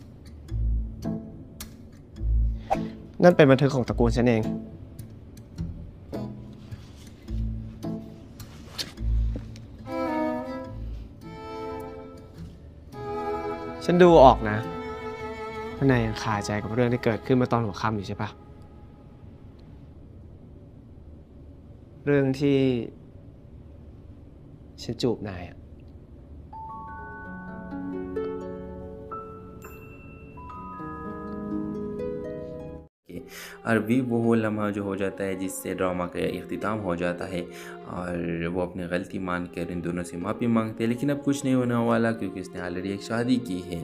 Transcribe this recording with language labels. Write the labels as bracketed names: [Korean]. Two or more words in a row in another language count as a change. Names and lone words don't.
[Thai] นั่นเป็นบันทึกของตระกูลฉันเอง ฉันดูออกนะว่านายยังคาใจกับเรื่องที่เกิดขึ้นเมื่อตอนหัวค่ำอยู่ใช่ปะ เรื่องที่ฉันจูบนายอะ [Urdu] اور بھی وہ لمحہ جو ہو جاتا ہے جس سے ڈرامہ کا اختتام ہو جاتا ہے اور وہ اپنی غلطی مان کر ان دونوں سے معافی مانگتے ہیں، لیکن اب کچھ نہیں ہونے والا کیونکہ اس نے آل ریڈی ایک شادی کی ہے.